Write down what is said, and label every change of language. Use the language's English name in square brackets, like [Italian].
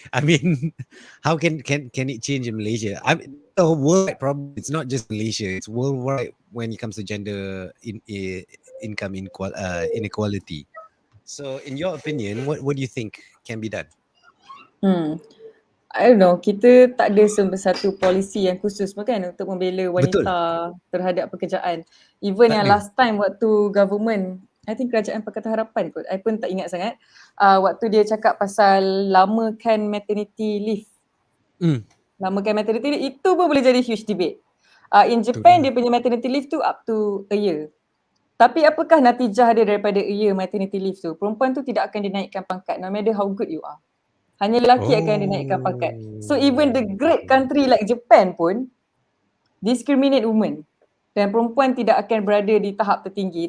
[English] I mean, how can it change in Malaysia? I mean, the worldwide problem. It's not just Malaysia. It's worldwide when it comes to gender income inequality. So, in your opinion, what do you think can be done? I don't know. [Malay] Kita tak ada satu polisi yang khusus kan untuk membela wanita terhadap pekerjaan. Even yang last time waktu government, [English] I think [Malay] Kerajaan Pakatan Harapan kot, I pun tak ingat sangat, waktu dia cakap pasal lamakan maternity leave. Lamakan maternity leave, itu pun boleh jadi [English] huge debate. [Malay] In Japan, dia punya maternity leave tu up to a year. Tapi apakah natijah dia daripada a year maternity leave tu? Perempuan tu tidak akan dinaikkan pangkat, [English] no matter how good you are. [Malay] Hanya lelaki akan dinaikkan pangkat. [English] So even the great country like Japan pun discriminate women. [Malay] Dan perempuan tidak akan berada di tahap tertinggi.